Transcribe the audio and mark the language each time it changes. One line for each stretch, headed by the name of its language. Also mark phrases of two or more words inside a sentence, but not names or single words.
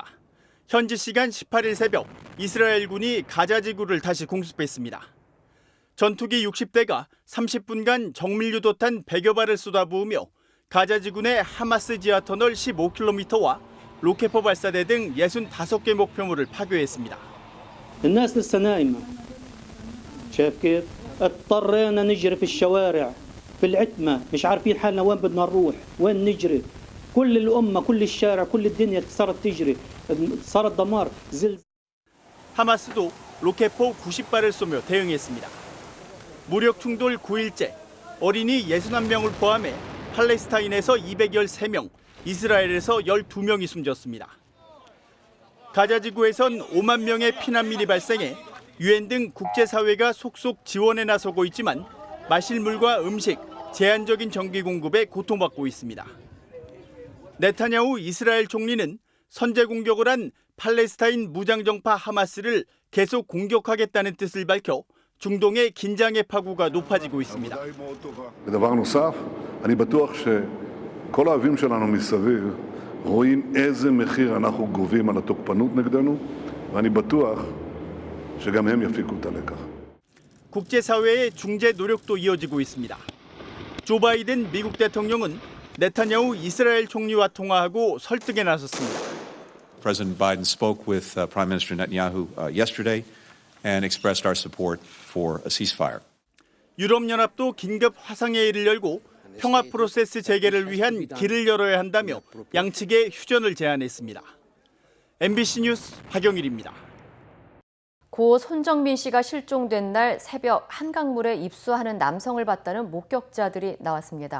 Korean: 현지 시간 18일 새벽 이스라엘군이 가자 지구를 다시 공습했습니다. 전투기 60대가 30분간 정밀유도탄 100여 발을 쏟아부으며 가자 지구 내 하마스 지하 터널 15km와 로켓포 발사대 등 65개 목표물을 파괴했습니다.
Arabic: الناس لسه نايمة. شايف كيف؟ اضطرينا نجري في الشوارع في العتمة مش عارفين حالنا وين بدنا نروح وين نجري كل الأمة كل الشارع كل الدنيا صارت تجري صار الدمار زلزال.
Korean: 하마스도 로켓포 90발을 쏘며 대응했습니다. 무력 충돌 9일째 어린이 61명을 포함해 팔레스타인에서 213명, 이스라엘에서 12명이 숨졌습니다. 가자 지구에선 5만 명의 피난민이 발생해 유엔 등 국제사회가 속속 지원에 나서고 있지만 마실 물과 음식, 제한적인 전기 공급에 고통받고 있습니다. 네타냐후 이스라엘 총리는 선제 공격을 한 팔레스타인 무장정파 하마스를 계속 공격하겠다는 뜻을 밝혀 중동의 긴장의 파고가 높아지고 있습니다.
Hebrew: ודבר נוסף, אני בטוח שכל האויבים שלנו מסביב רואים איזה מחיר אנחנו גובים על התוקפנות נגדנו, ואני בטוח שגם הם יפיקו את הלקח.
Korean: 국제사회의 중재 노력도 이어지고 있습니다. 조 바이든 미국 대통령은 네타냐후 이스라엘 총리와 통화하고 설득에 나섰습니다.
English: President Biden spoke with Prime Minister Netanyahu yesterday and expressed our support for a ceasefire.
Korean: 유럽연합도 긴급 화상회의를 열고 평화 프로세스 재개를 위한 길을 열어야 한다며 양측에 휴전을 제안했습니다. MBC 뉴스 박영일입니다. 고 손정민 씨가 실종된 날 새벽 한강물에 입수하는 남성을 봤다는 목격자들이 나왔습니다.